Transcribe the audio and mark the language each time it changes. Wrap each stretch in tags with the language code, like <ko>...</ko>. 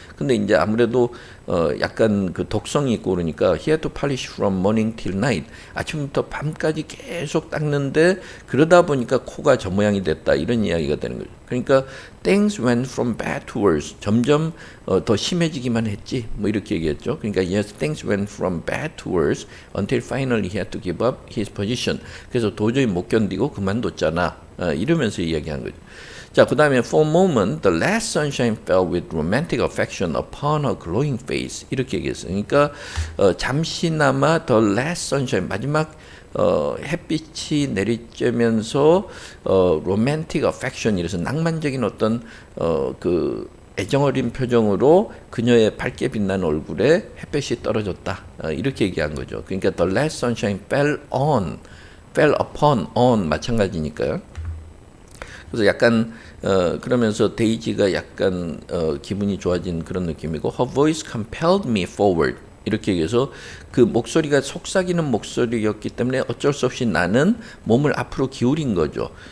<ko>근데 이제 아무래도 약간 그 독성이 있고 그러니까</ko> <en>he had to polish from morning till night.</en> <ko>아침부터 밤까지 계속 닦는데 그러다 보니까 코가 저 모양이 됐다. 이런 이야기가 되는 거죠. 그러니까</ko> <en>things went from bad to worse.</en> <ko>점점 더 심해지기만 했지. 뭐 이렇게 얘기했죠. 그러니까</ko> <en>yes, things went from bad to worse until finally he had to give up his position.</en> <ko>그래서 도저히 못 견디고 그만뒀잖아. 이러면서 이야기한 거죠. 자, 그 다음에</ko> <en>for a moment, the last sunshine fell with romantic affection upon her glowing face.</en> <ko>이렇게 얘기했어요. 그러니까 잠시나마</ko> <en>the last sunshine,</en> <ko>마지막 햇빛이 내리쬐면서</ko> <en>romantic affection,</en> <ko>이래서 낭만적인 어떤 그 애정어린 표정으로 그녀의 밝게 빛난 얼굴에 햇볕이 떨어졌다. 이렇게 얘기한 거죠. 그러니까</ko> <en>the last sunshine fell upon, on</en> <ko>마찬가지니까요. 그래서 약간 그러면서 데이지가 약간 기분이 좋아진 그런 느낌이고</ko> <en>her voice compelled me forward</en> <ko>이렇게 얘기해서 그 목소리가 속삭이는 목소리였기 때문에 어쩔 수 없이 나는 몸을 앞으로 기울인 거죠.</ko>